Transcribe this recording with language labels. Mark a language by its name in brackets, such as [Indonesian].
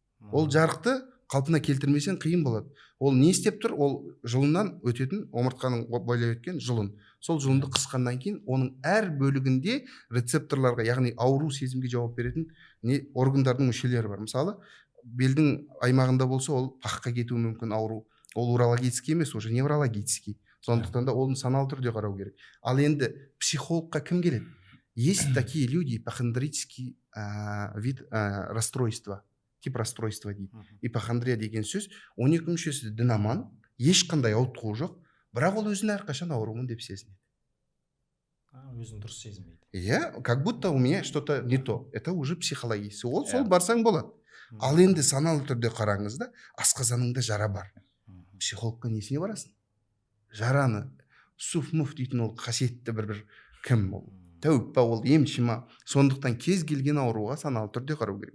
[Kazakh] Ол жарықты қалпына келтірмесең қиын болады. Ол не істеп тұр? Ол жұлыннан өтетін, омыртқаның бойлап өткен жұлын. Сол жұлынды қысқаннан кейін оның әр бөлігінде рецепторларға, яғни ауру сезімге жауап беретін органдардың мүшелері бар. Мысалы, белдің аймағында болса, ол паққа кетуі мүмкін ауру. Ол урологический емес, [Russian] уже неврологический. [Kazakh] Сондықтан да оны саналы түрде қарау керек. Ал енді психологқа кім келеді? [Russian] Есть такие люди, ипохондрический вид расстройства, тип расстройства [Kazakh] дейді. Ипохондрия деген сөз, 12 мүшесі дінаман, ешқандай ауытқуы жоқ, бірақ ол өзін әрқашан аурумын деп сезінеді. Өзін дұрыс сезінбейді. Иә, [Russian] как будто у меня что-то не то. Это уже [Kazakh] психологиясы. Ол сол барсаң болады. Ал енді саналы түрде қараңыз да, асқазаныңда жара бар. Психологқа несіне барасың? Жараны суф-муф дейтін ол қасиетті бір кім ол? Тәуіп па, ол емші ма? Сондықтан кез келген ауруға саналы түрде қарау керек.